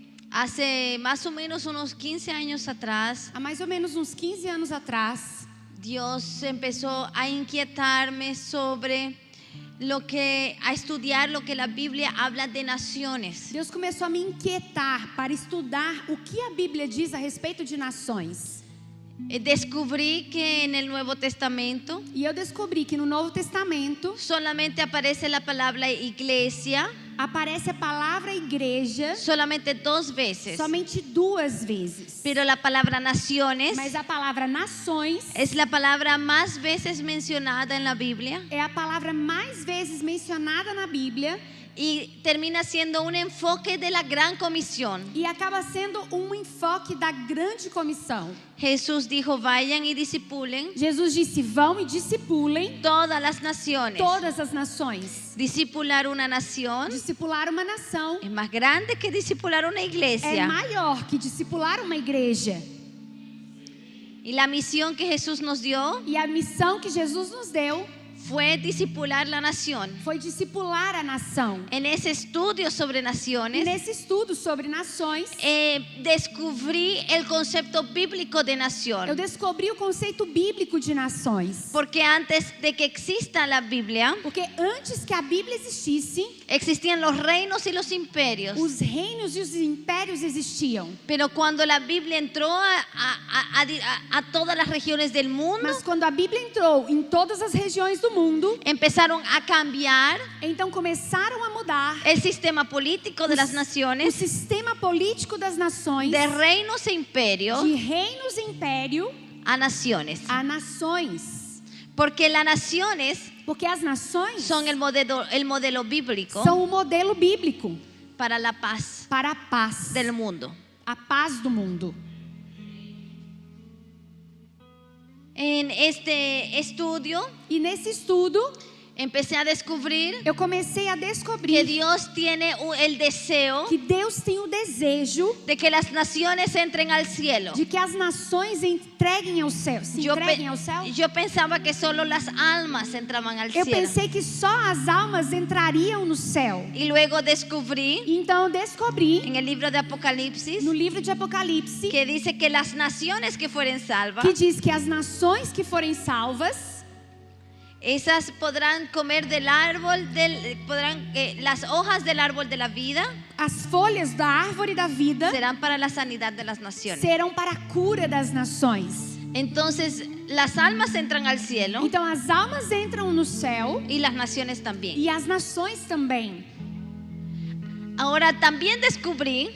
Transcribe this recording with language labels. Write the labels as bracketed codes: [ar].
[es] Hace más o menos unos 15 años atrás, [pt] Há mais ou menos uns 15 anos atrás, [es] Dios empezó a inquietarme sobre a estudiar lo que la Biblia habla de naciones. [pt] Deus começou a me inquietar para estudar o que a Bíblia diz a respeito de nações. [es] Descubrí que en el Nuevo Testamento [pt] E eu descobri que no Novo Testamento [es] solamente aparece la palabra iglesia, [pt] aparece a palavra igreja [es] solamente 2 veces. [pt] somente 2 vezes. [es] Pero la palabra naciones [pt] Mas a palavra nações [es] es la palabra más veces mencionada en la Biblia [pt] é a palavra mais vezes mencionada na Bíblia [es] y termina siendo un enfoque de la gran comisión. [pt] e acaba sendo um enfoque da grande comissão. [es] Jesús dijo: vayan y discipulen [pt] Jesus disse: vão e discipulem [es] todas las naciones. [pt] todas as nações. [es] Discipular una nación [pt] Discipular uma nação [es] es más grande que discipular una [pt] é [es] iglesia. [pt] maior que discipular uma igreja. [es] Y la misión que Jesús nos dio [pt] E a missão que Jesus nos deu [es] fue discipular la nación. [pt] foi discipular a nação. [es] En ese estudio sobre [pt] E [es] naciones, [pt] nesse estudo sobre nações, [es] descubrí el concepto bíblico de [pt] eu [es] nación. [pt] descobri o conceito bíblico de nações. [es] Porque antes de que exista la Biblia, [pt] Porque antes que a Bíblia existisse, [es] existían los reinos y los imperios. [pt] os reinos e os impérios existiam. [es] Pero cuando la Biblia entró a todas las regiones del mundo, [pt] Mas quando a Bíblia entrou em todas as regiões do mundo, [es] empezaron a cambiar [pt] então começaram a mudar [es] el sistema político de las [pt] o [es] naciones, [pt] sistema político das nações, [es] de reinos e imperios [pt] de reinos e império [es] a naciones. [pt] a nações. [es] Porque las naciones [pt] Porque as nações [es] son el modelo bíblico [pt] são o modelo bíblico [es] para la paz [pt] para a paz, [es] del mundo. [pt] a paz do mundo. [es] En este estudio [pt] E nesse estudo, [es] empecé a descubrir [pt] eu comecei a [es] que [pt] descobrir [es] Dios tiene el deseo [pt] que Deus tem o desejo [es] de que las naciones entren al cielo. [pt] de que as nações entreguem ao céu, se entreguem ao céu. [es] Yo pensaba que solo las almas entraban al [pt] Eu [es] cielo. [pt] pensei que só as almas entrariam no céu. [es] Y luego descubrí [pt] Então eu descobri [es] en el libro de Apocalipsis [pt] no livro de Apocalipse [es] que dice que las naciones que fueren salvas, [pt] que diz que as nações que forem salvas, [es] esas podrán comer del árbol, las hojas del árbol de la vida [pt] as folhas da árvore da vida [es] serán para la sanidad de las naciones. [pt] serão para a cura das nações. [es] Entonces, las almas entran al cielo [pt] Então as almas entram no céu [es] y las naciones también. [pt] e as nações também. [es] Ahora también descubrí